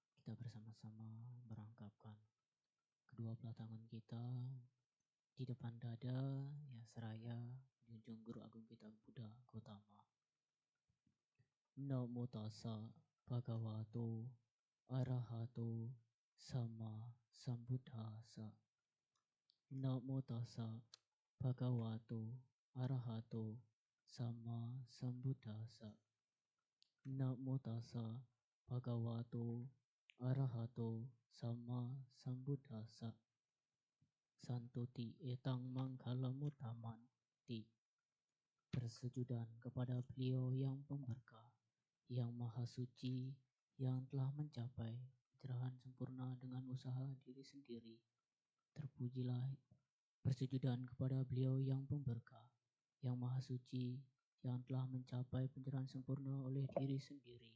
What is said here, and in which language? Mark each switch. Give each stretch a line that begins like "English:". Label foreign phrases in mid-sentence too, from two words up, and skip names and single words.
Indonesian: kita bersama-sama merangkapkan kedua belah tangan kita di depan dada, ya seraya junjung Guru Agung kita Buddha Gautama.
Pali: Namo tassa bhagavato arahato sama sambuddhassa. Namo tassa bhagavato arahato sama sambuddhassa. Namo tassa bhagavato arahato sama sambuddhassa. Santuti etang mangkalamuttamanti.
Indonesian: Persujudan kepada beliau yang pemberkah, yang maha suci, yang telah mencapai pencerahan sempurna dengan usaha diri sendiri. Terpujilah persujudan kepada beliau yang pemberkah, yang maha suci, yang telah mencapai pencerahan sempurna oleh diri sendiri.